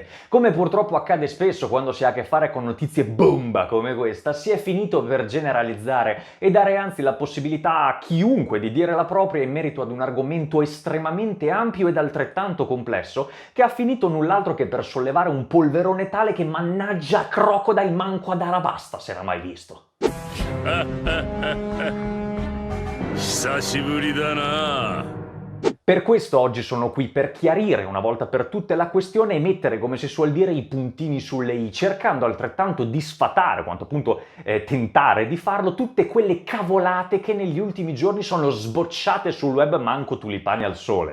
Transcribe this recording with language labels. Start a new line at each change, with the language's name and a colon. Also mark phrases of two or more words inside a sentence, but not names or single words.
Italian: Come purtroppo accade spesso quando si ha a che fare con notizie bomba come questa, si è finito per generalizzare e dare anzi la possibilità a chiunque di dire la propria in merito ad un argomento estremamente ampio ed altrettanto complesso, che ha finito null'altro che per sollevare un polverone tale che mannaggia Crocodile manco ad Arabasta s'era mai visto.
Japanese: 久しぶりだな。
Italian: Per questo oggi sono qui per chiarire una volta per tutte la questione e mettere, come si suol dire, i puntini sulle i, cercando altrettanto di sfatare, quanto appunto tentare di farlo, tutte quelle cavolate che negli ultimi giorni sono sbocciate sul web manco tulipani al sole.